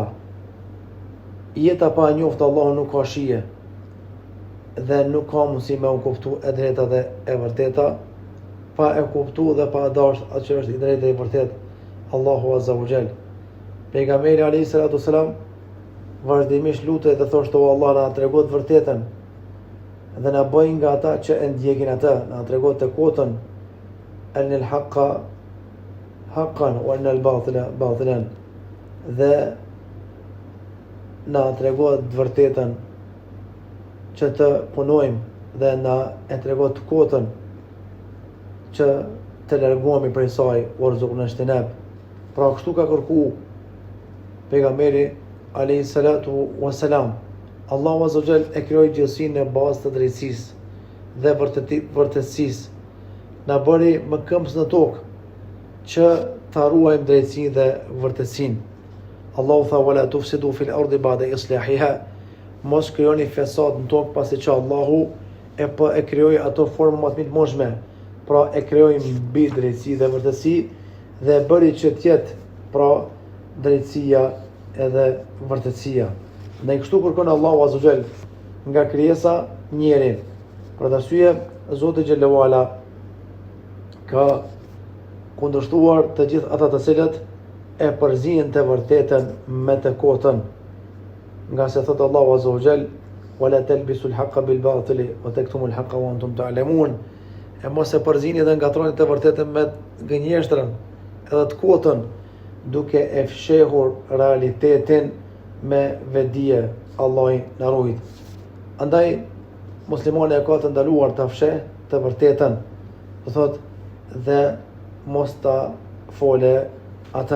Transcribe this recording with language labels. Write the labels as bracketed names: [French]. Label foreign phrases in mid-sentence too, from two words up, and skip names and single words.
[Albanian] Jeta pa njoftë Allahun nuk ka shije, dhe nuk ka mundësi me u kuptu e drejta dhe e vërteta, pa e kuptu dhe pa dash atë që është i drejta dhe i vërtet, [Arabic] الله عز وجل. [Albanian] Pejgamberi [Arabic] عليه الصلاة والسلام [Albanian] vazhdimisht lutej dhe thoshte: o Allah, na trego të vërtetën dhe na bëj nga ata që e ndjekin atë, na trego të kotën, [Arabic] أرنا الحق حقا وأرنا الباطل باطلا, [Albanian] dhe na trego të vërtetën që të punojmë, dhe na e trego të kotën që të largohemi prej saj, [Arabic] وارزقنا اجتنابه. [Albanian] Pra kështu ka kërku pejgamberi [Arabic] عليه الصلاة والسلام. الله عز وجل [Albanian] e krijoi gjithësinë në bazë të drejtësisë dhe vërtetësisë. Na bëri më këmbës në tokë që ta ruajmë drejtësinë dhe vërtetësinë. [Arabic] Allahu tha ولا تفسدوا في الأرض بعد إصلاحها. [Albanian] Mos krijoni fesad në tokë pasi që Allahu e krijoi ato formë më të mëshme. Pra e krijoi mbi drejtësi dhe vërtetësi dhe e bëri që të jetë pra drejtësia edhe vërtetësia. Ndaj kështu kërkon [Arabic] الله عز وجل [Albanian] nga krijesa njerin. Për arsye Zoti [Arabic] جل وعلا [Albanian] ka kundërshtuar të gjithë ata të cilët e përzihen të vërtetën me të kotën. Nga se thot [Arabic] الله عز وجل ولا تلبسوا الحق بالباطل وتكتموا الحق وأنتم تعلمون. [Albanian] E mos e përzini dhe ngatroni të vërtetën me gënjeshtrën edhe të kotën, duke e fshehur realitetin me vedije. Allah na ruaj. Andaj muslimani e ka të ndaluar të fsheh të vërtetën, do thot, dhe mos ta fole atë.